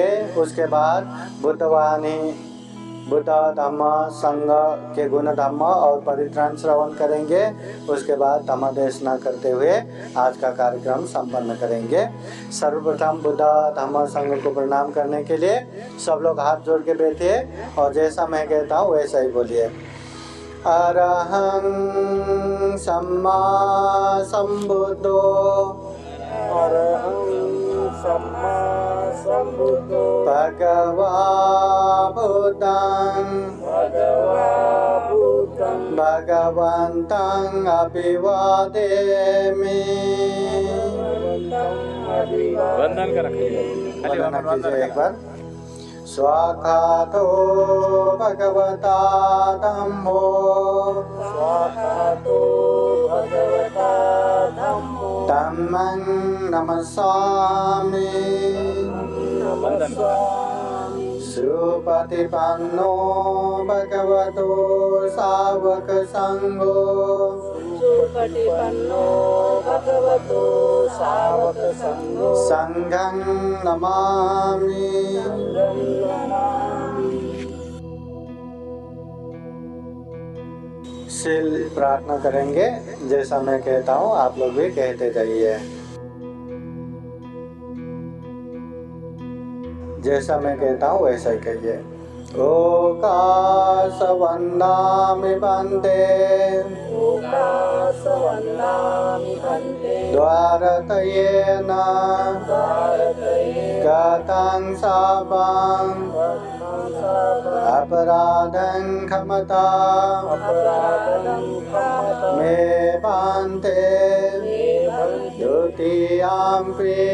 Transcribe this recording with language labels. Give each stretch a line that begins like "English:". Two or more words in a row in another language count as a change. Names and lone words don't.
Hindi: उसके बाद बुद्धवाणी बुद्ध धम्म संघ के गुण धम्म और परित्राण श्रवण करेंगे। उसके बाद धम्म देशना करते हुए आज का कार्यक्रम संपन्न करेंगे। सर्वप्रथम बुद्ध धम्म संघ को प्रणाम करने के लिए सब लोग हाथ जोड़ के बैठिए और जैसा मैं कहता हूँ वैसा ही बोलिए।
Pali: अरहं सम्मा संबुद्धो भगवा बुद्धं भगवन्तं अभिवादेमि।
Hindi: वंदन कर रखिए एक बार।
Pali: स्वाखातो भगवता धम्मो धम्मं नमस्सामि। सुपतिपन्नो भगवतो सावक संघो संघं नमामि।
Hindi: शील प्रार्थना करेंगे। जैसा मैं कहता हूँ आप लोग भी कहते जाइए। जैसा मैं कहता हूँ वैसा ही कहिए।
Pali: ओकाश वन्दामि बन्ते द्वारतयेन गतं शापं अपराधं क्षमता मे बन्ते द्वितीयाम्पि